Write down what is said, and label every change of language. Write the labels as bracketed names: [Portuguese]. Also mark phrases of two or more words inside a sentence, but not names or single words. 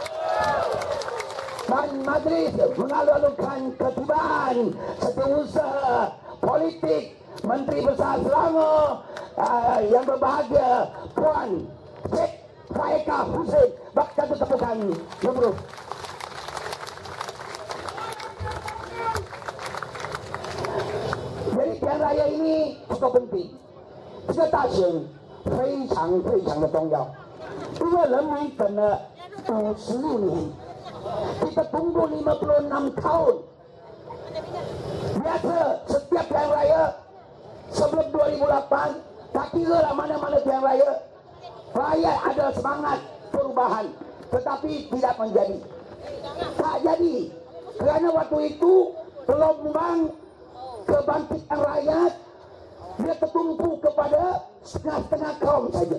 [Malay] Dan majlis mengalu-alukan ketibaan setiausaha politik Menteri Besar Selangor yang berbahagia Puan Sheikh Faika Hussein. Bakal tepukan nomor. Jadi pilihan raya ini cukup penting. [Chinese] 这个大选非常非常的重要，因为人民等了56 年。 [Malay] Kita tunggu 56 tahun. Biasa setiap pilihan raya sebelum 2008, tak kira lah mana-mana pilihan raya, rakyat ada semangat perubahan, tetapi tidak menjadi. Tak jadi, kerana waktu itu gelombang kebangkitan rakyat dia tertumpu kepada setengah-setengah kaum saja.